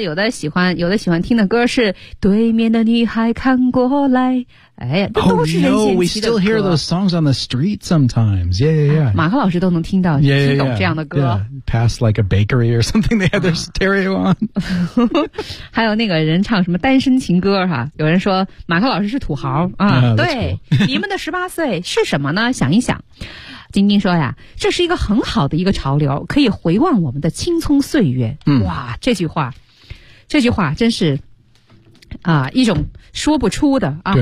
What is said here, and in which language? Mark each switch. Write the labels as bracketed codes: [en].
[zh] 有的喜欢听的歌是对面的女孩看过来。哎呀这都是任贤齐的歌。 [en] Oh, no, we still hear those songs on the street sometimes. Yeah, yeah, yeah.、 [zh] 啊、马克老师都能听到 [en] yeah, yeah, [zh] 听懂这样的歌。 [en] Yeah, past like a bakery or something, they have their stereo on. [zh] 还有那个人唱什么单身情歌哈、啊、有人说马克老师是土豪啊、 [en] yeah, [zh] 对、 [en] cool. [zh] 你们的18岁是什么呢想一想。晶晶说呀这是一个很好的一个潮流可以回望我们的青葱岁月。嗯、哇这句话真是啊一种说不出的啊。